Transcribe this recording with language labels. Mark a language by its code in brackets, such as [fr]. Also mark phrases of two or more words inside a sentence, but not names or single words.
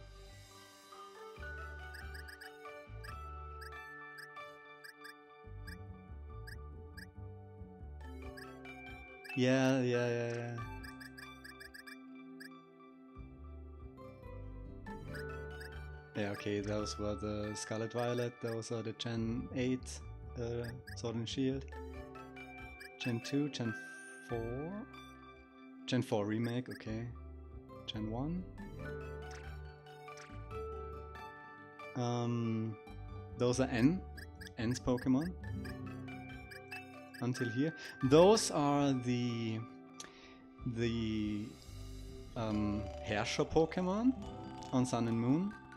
[en] Yeah. Yeah, okay, those were the Scarlet Violet, those are the Gen 8 Sword and Shield. Gen 2, Gen 4? Gen 4 remake, okay. Gen 1? Those are N's Pokemon. Until here. Those are the Herrscher Pokemon on Sun and Moon.